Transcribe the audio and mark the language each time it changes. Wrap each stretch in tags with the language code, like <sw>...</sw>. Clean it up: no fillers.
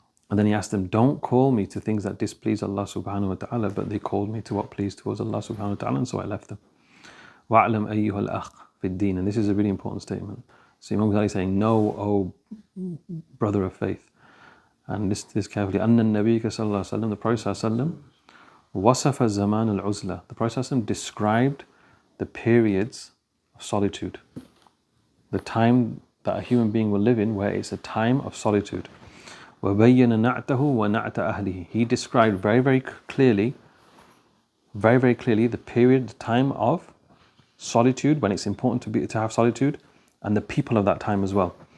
<en>And then he asked them, don't call me to things that displease Allah subhanahu wa ta'ala, but they called me to what pleased towards Allah subhanahu wa ta'ala, and so I left them.</en> <ar>وَأَعْلَمْ أَيُّهَا الْأَخْ فِي الدِّينِ.</ar> <en>And this is a really important statement. So Imam Ghazali is saying, know, O brother of faith. And this carefully.</en> <ar>أَنَّ النَّبِيَّ صلى الله عليه وسلم, the Prophet صلى الله عليه وسلم, وَصَفَ زَمَانَ الْعُزْلَةِ.</ar> <en>The Prophet صلى الله عليه وسلم described the periods of solitude. The time that a human being will live in where it's a time of solitude.</en> <ar>وَبَيَّنَ نَعْتَهُ وَنَعْتَ أَهْلِهِ.</ar> <en>He described very clearly the period, the time of solitude, when it's important to have solitude, and the people of that time as well.</en>